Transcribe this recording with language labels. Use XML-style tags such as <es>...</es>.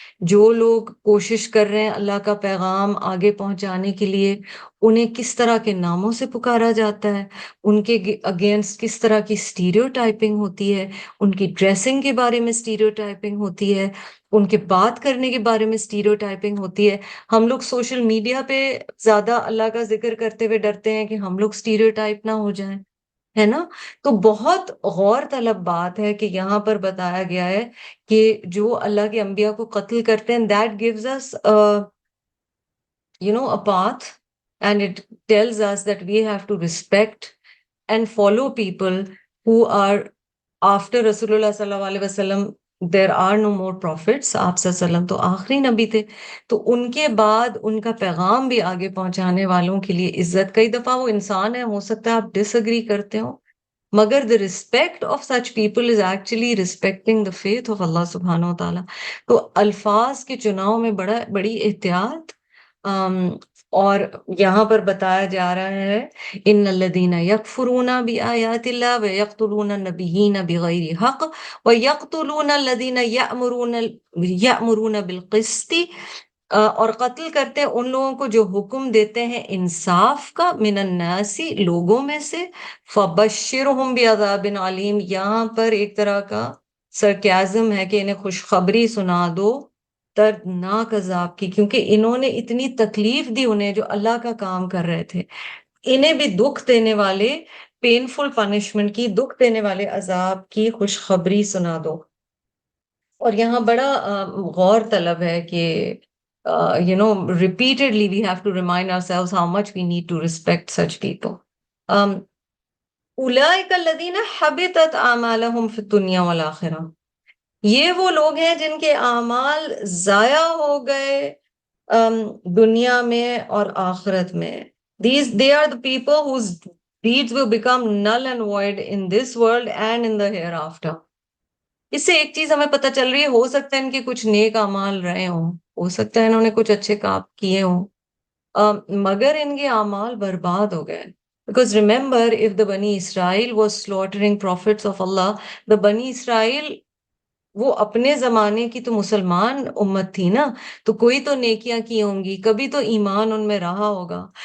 <ur>جو لوگ کوشش کر رہے ہیں اللہ کا پیغام آگے پہنچانے کے لیے، انہیں کس طرح کے ناموں سے پکارا جاتا ہے، ان کے اگینسٹ کس طرح کی اسٹیریو ٹائپنگ ہوتی ہے، ان کی ڈریسنگ کے بارے میں اسٹیریو ٹائپنگ ہوتی ہے، ان کے بات کرنے کے بارے میں اسٹیریو ٹائپنگ ہوتی ہے. ہم لوگ سوشل میڈیا پہ زیادہ اللہ کا ذکر کرتے ہوئے ڈرتے ہیں کہ ہم لوگ اسٹیریو ٹائپ نہ ہو جائیں، ہے نا. تو بہت غور طلب بات ہے کہ یہاں پر بتایا گیا ہے کہ جو اللہ کے انبیاء کو قتل کرتے ہیں،</ur> <en>that gives us a path, and it tells us that we have to respect and follow people who are after Rasulullah sallallahu alaihi wasallam. There are no more prophets.</en> <ur>آپ صلی اللہ علیہ وسلم تو آخری نبی تھے، تو ان کے بعد ان کا پیغام بھی آگے پہنچانے والوں کے لیے عزت. کئی دفعہ وہ انسان ہے، ہو سکتا ہے آپ ڈس اگری کرتے ہو، مگر</ur> <en>the respect of such people is actually respecting the faith of Allah subhanahu wa ta'ala.</en> <ur>تو الفاظ کے چناؤ میں بڑی احتیاط. اور یہاں پر بتایا جا رہا ہے</ur> <ar>ان الذین یکفرون بآیات اللہ ویقتلون النبیین بغیر حق ویقتلون الذین یأمرون بالقسط،</ar> <ur>اور قتل کرتے ہیں ان لوگوں کو جو حکم دیتے ہیں انصاف کا،</ur> <ar>من الناس</ar> <ur>لوگوں میں سے.</ur> <ar>فبشرہم بعذاب علیم،</ar> <ur>یہاں پر ایک طرح کا سرکیازم ہے کہ انہیں خوشخبری سنا دو دردناک عذاب کی، کیونکہ انہوں نے اتنی تکلیف دی انہیں جو اللہ کا کام کر رہے تھے. انہیں بھی دکھ دینے والے پینفل پنشمنٹ کی، دکھ دینے والے عذاب کی خوشخبری سنا دو. اور یہاں بڑا غور طلب ہے کہ</ur> <en>repeatedly we have to remind ourselves how much we need to respect such people.</en> <ar>اولئک الذین حبطت اعمالہم فی الدنیا والآخرہ،</ar> <ur>یہ وہ لوگ ہیں جن کے اعمال ضائع ہو گئے دنیا میں اور آخرت میں.</ur> <en>They are the people whose deeds will become null and void in this world and in the hereafter.</en> <ur>اس سے ایک چیز ہمیں پتہ چل رہی ہے، ہو سکتا ہے ان کے کچھ نیک اعمال رہے ہوں، ہو سکتا ہے انہوں نے کچھ اچھے کام کیے ہوں، مگر ان کے اعمال برباد ہو گئے.</ur> <en>Because remember, if the Bani Israel</en> <ur>was slaughtering prophets of Allah, the Bani Israel وہ اپنے زمانے کی تو مسلمان امت تھی نا، تو کوئی تو نیکیاں کی ہوں گی، کبھی تو ایمان ان میں رہا ہوگا.</ur>